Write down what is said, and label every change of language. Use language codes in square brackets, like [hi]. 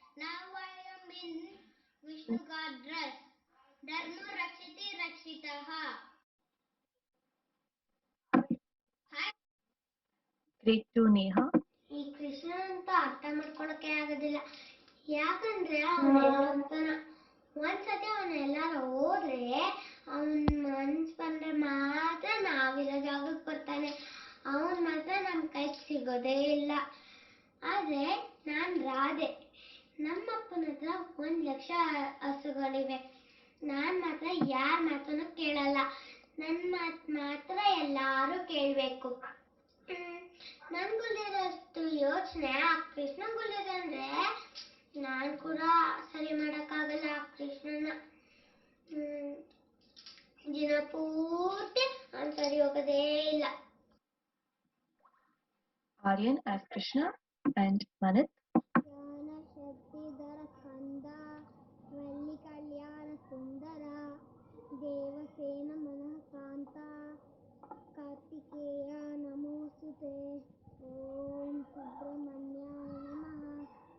[en] Now I am in Vishnu God dress. [sa] Dharma Rakshiti Rakshitaha. [en] Hi. Grade 2, Neha. [kn] ಈ ಕೃಷ್ಣ ಅಂತ ಅರ್ಥ ಮಾಡ್ಕೊಳಕ್ಕೆ ಆಗೋದಿಲ್ಲ, ಯಾಕಂದ್ರೆ ಅವನ ಒಂದ್ಸತಿ ಅವನೆಲ್ಲಾರು ಹೋದ್ರೆ ಅವನ್ ಮನ್ಸ್ ಬಂದ್ರೆ ಮಾತ್ರ ನಾವಿರೋ ಜಾಗಕ್ಕೆ ಬರ್ತಾನೆ. ಅವನ್ ಮಾತ್ರ ನಮ್ ಕೈಗೆ ಸಿಗೋದೇ ಇಲ್ಲ. ಆದ್ರೆ ನಾನ್ ರಾಧೆ. ನಮ್ಮಪ್ಪನ ಹತ್ರ 1,00,000 ಹಸುಗಳಿವೆ. ನಾನ್ ಮಾತ್ರ ಯಾರ ಮಾತನ್ನು ಕೇಳಲ್ಲ. ನನ್ ಮಾತ್ ಮಾತ್ರ ಎಲ್ಲಾರು ಕೇಳ್ಬೇಕು. ನನ್ಗುಳಿರೋಷ್ಟು ಯೋಚನೆ ಆ ಕೃಷ್ಣಂಗುಳಿದೆ ಅಂದ್ರೆ ನಾನ್ ಕೂಡ ಸರಿ ಮಾಡಕ್ಕಾಗಲ್ಲ ಆ ಕೃಷ್ಣನ. ದಿನ ಪೂರ್ತಿ ಅವ್ನ್ ಸರಿ ಹೋಗೋದೇ ಇಲ್ಲ. [en] Aryan as Krishna and Manit. [sa] ಶಕ್ತಿಧರ ಕಂದ ವಲ್ಲಿ ಕಲ್ಯಾಣ ಸುಂದರ ದೇವಸೇನ ಮನಃಕಾಂತ ಕಾರ್ತಿಕೇಯ ನಮೋಸ್ತುತೆ ಓಂ ಸುಬ್ರಹ್ಮಣ್ಯಾಯ ನಮಃ.